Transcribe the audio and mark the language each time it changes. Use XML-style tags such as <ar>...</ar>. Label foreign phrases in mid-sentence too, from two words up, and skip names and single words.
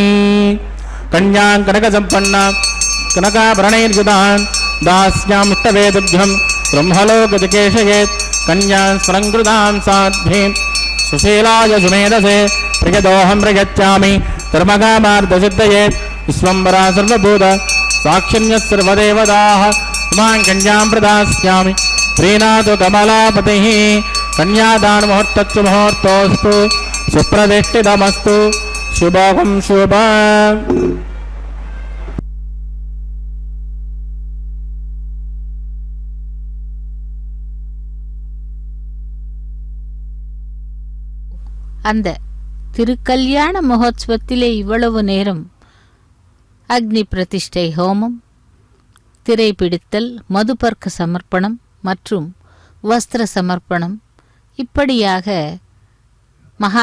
<sa>కన్యాం కనక సంపన్న కనకాభరణైర్యుతాన్ దాస్యామిష్టవేదుభ్యం బ్రహ్మలోకజకేశయేత్ కన్యాం స్వరంకృతాం సాధ్వీం సుశీలాయ సుమేధసే ప్రియదోహం ప్రయచ్చామి ధర్మకామార్థసిద్ధయేత్ విశ్వంబరా సర్వభూత సాక్షిణ్యः సర్వదేవతాః ఇమాం కన్యాం ప్రదాస్యామి. ప్రీణాతు కమలాపతిః కన్యాదాన ముహూర్తస్సు ముహూర్తోస్తు సుప్రతిష్ఠితమస్తు శుభం శుభం.</sa> <ta>அந்த திருக்கல்யாண மகோத்சவத்திலே இவ்வளவு நேரம் அக்னி பிரதிஷ்டை ஹோமம், திரை பிடித்தல், மதுபர்க்க சமர்ப்பணம் மற்றும் வஸ்திர சமர்ப்பணம், இப்படியாக மகா</ta>